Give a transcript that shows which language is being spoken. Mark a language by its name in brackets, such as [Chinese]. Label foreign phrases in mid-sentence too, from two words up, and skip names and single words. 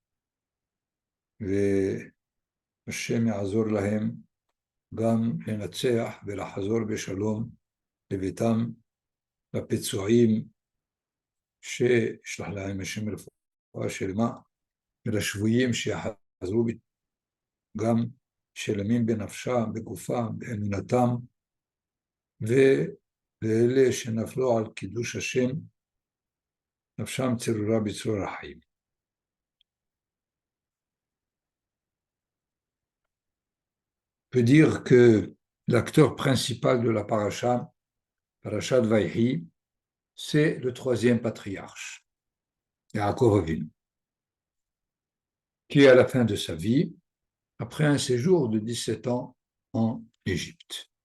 [Hebrew] והשם יעזור להם גם לנצח ולחזור בשלום לביתם, לפצועים שישלח להם השם רפואה שלמה, ולשבויים שיחזרו גם שלמים בנפשם, בגופם, באמונתם, ולאלה שנפלו על קידוש השם, נפשם צרורה בצרור החיים. [French] On peut dire que l'acteur principal de la parasha de Vaïhi, c'est le troisième patriarche, Yaakov Avinu, qui à la fin de sa vie, après un séjour de 17 ans en Égypte,